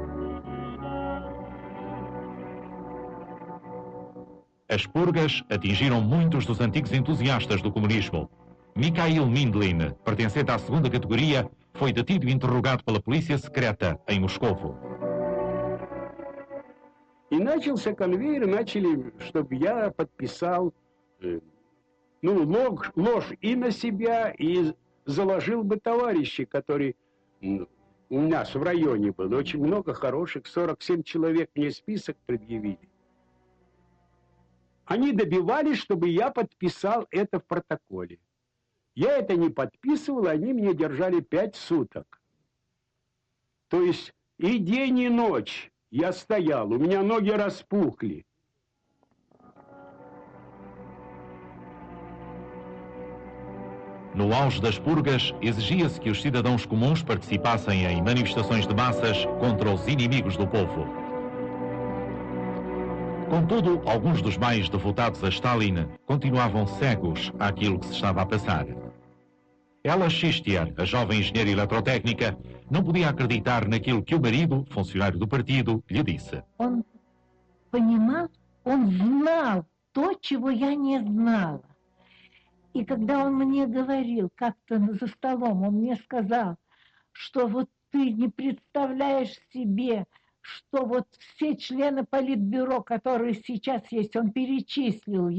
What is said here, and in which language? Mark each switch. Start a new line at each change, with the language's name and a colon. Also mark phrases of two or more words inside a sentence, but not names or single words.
Portuguese: As purgas atingiram muitos dos antigos entusiastas do comunismo. Mikhail Mindlin, pertencente à segunda categoria, foi detido e interrogado pela polícia secreta em Moscovo.
Russian: И начался конвейер, начали, чтобы я подписал ложь и на себя, и заложил бы товарищей, которые у нас в районе было. Очень много хороших, 47 человек мне список предъявили. Они добивались, чтобы я подписал это в протоколе. Я это не подписывал, они меня держали 5 суток. То есть и день, и ночь я стоял, у меня ноги распухли.
Portuguese: No auge das purgas, exigia-se que os cidadãos comuns participassem em manifestações de massas contra os inimigos do povo. Contudo, alguns dos mais devotados a Stalin continuavam cegos àquilo que se estava a passar. Ela Xistiar, a jovem engenheira eletrotécnica, não podia acreditar naquilo que o marido, funcionário do partido, lhe disse.
Russian: Он понимал, он знал то, чего я не знала. И когда он мне говорил, как-то за столом, он мне сказал, что вот ты не представляешь себе, что вот все члены политбюро, которые сейчас есть, он перечислил их.